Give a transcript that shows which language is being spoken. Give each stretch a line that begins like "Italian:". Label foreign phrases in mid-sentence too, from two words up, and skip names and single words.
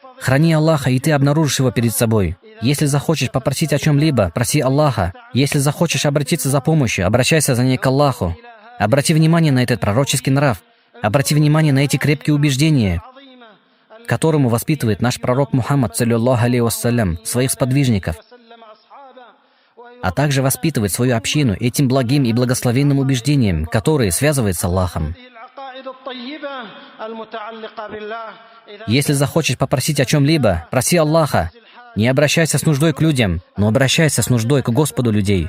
Russian: Храни Аллаха, и ты обнаружишь Его перед собой. Если захочешь попросить о чем-либо, проси Аллаха. Если захочешь обратиться за помощью, обращайся за ней к Аллаху. Обрати внимание на этот пророческий нрав. Обрати внимание на эти крепкие убеждения, которому воспитывает наш пророк Мухаммад,
Arabic: صلى الله عليه وسلم,
Russian: своих сподвижников, а также воспитывает свою общину этим благим и благословенным убеждением, которые связывает с Аллахом. Если захочешь попросить о чем-либо, проси Аллаха. Не обращайся с нуждой к людям, но обращайся с нуждой к Господу людей.